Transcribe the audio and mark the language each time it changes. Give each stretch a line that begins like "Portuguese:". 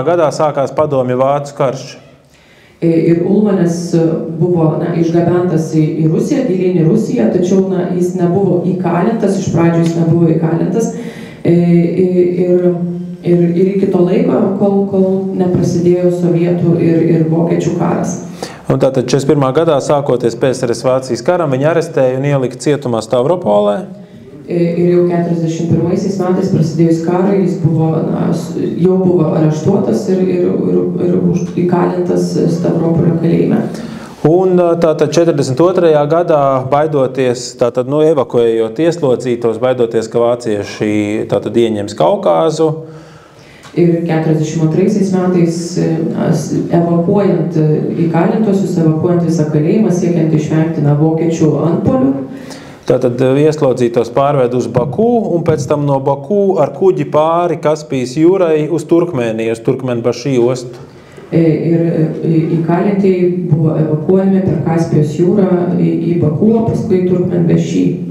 Latvian: gadā sākās Padomju Vācu karš.
Lithuanian: Ir Ulmanis buvo išgabentas į Rusiją, gilyn į Rusiją, tačiau jis nebuvo įkalintas, iš pradžių jis nebuvo įkalintas ir iki to laiko, kol neprasidėjo sovietų ir vokiečių karas.
Latvian: Un tātad 41. gadā, sākoties PSRS Vācijas karam, viņi arestēja un ielika cietumā Stavropolē.
Lithuanian: Ir jau 41 metais prasidėjus karui, jis jau buvo areštuotas ir įkalintas Stavropolio kalėjime.
Latvian: Un tātad 42. gadā, baidoties, tātad, evakuējot ieslodzītos, baidoties, ka vācieši tātad ieņems Kaukāzu.
Lithuanian: Ir 42 metais evakuojant įkalintosius, evakuojant visą kalėjimą, siekiant išvengti vokiečių antpuolių.
Latvian: Tātad ieslodzītos pārved uz Baku un pēc tam no Baku ar kuģi pāri Kaspijas jūrai uz Turkmēniju, uz Turkmenbaši ostu.
Lithuanian: Ir įkalintieji buvo evakuojami per Kaspijos jūrą į Baku, paskui Turkmenbaši.